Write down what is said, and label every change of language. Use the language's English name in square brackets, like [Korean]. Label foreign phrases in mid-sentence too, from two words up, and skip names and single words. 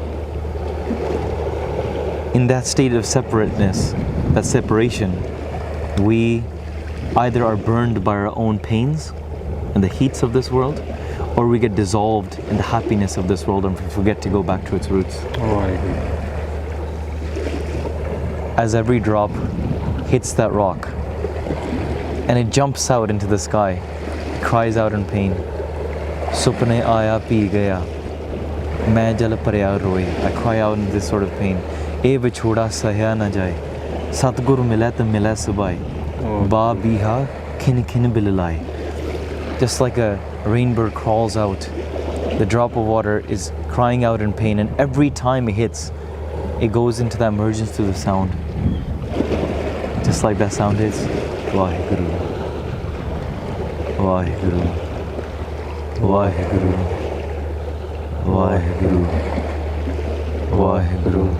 [English] In that state of separateness, that separation, we either are burned by our own pains and the heats of this world, or we get dissolved in the happiness of this world and forget to go back to its roots. As every drop hits that rock and it jumps out into the sky, it cries out in pain. [Punjabi] ਸੁਪਨੇ ਆਇਆ ਪੀ ਗਿਆ, ਮੈਂ ਜਲ ਪਰਿਆ ਰੋਏ. [English] I cry out in this sort of pain. [Punjabi] ਏ ਵਿਛੋੜਾ ਸਹਿਆ ਨਾ ਜਾਏ, ਸਤਿਗੁਰੂ ਮਿਲੇ ਤੋ ਮਿਲੇ ਸੁਬਾਈ, ਬਾ ਬੀਹਾ ਖਿਨ ਖਿਨ ਬਿਲਿਲਾਈ. [English] Just like a rainbird crawls out, the drop of water is crying out in pain, and every time it hits, it goes into that emergence through the sound. Just like that sound is Waheguru, Waheguru, Waheguru, Waheguru, Waheguru.